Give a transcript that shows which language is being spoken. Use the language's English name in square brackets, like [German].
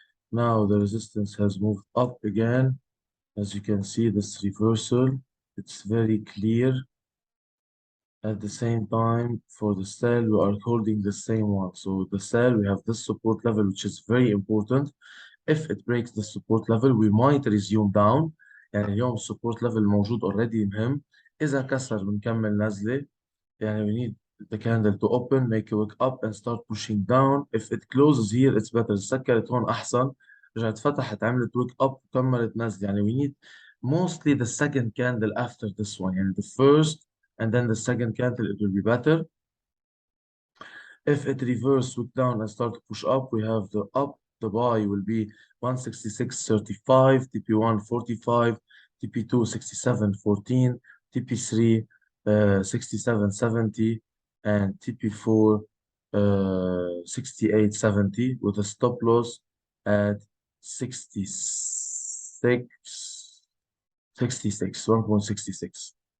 [English] Now the resistance has moved up again. As you can see, this reversal, it's very clear. At the same time, for the sell, we are holding the same one. So the sell, we have this support level, which is very important. If it breaks the support level, we might resume down. [Arabic] يعني اليوم [English] support level [Arabic] موجود [English] already [Arabic] مهم. إذا كسر بنكمل نزلة. يعني [English] we need the candle to open, make it wake up and start pushing down. If it closes here, it's better. [Arabic] سكرت هون أحسن. رجعت فتحت عملت [English] wake up [Arabic] وكملت نزل. يعني [English] we need mostly the second candle after this one. [Arabic] يعني [English] the first and then the second candle, it will be better. If it reverse wick down and start to push up, we have the up, the buy will be 166.35, TP1 45, TP2 67.14, TP3 67.70, and TP4 68.70 with a stop loss at 1.66.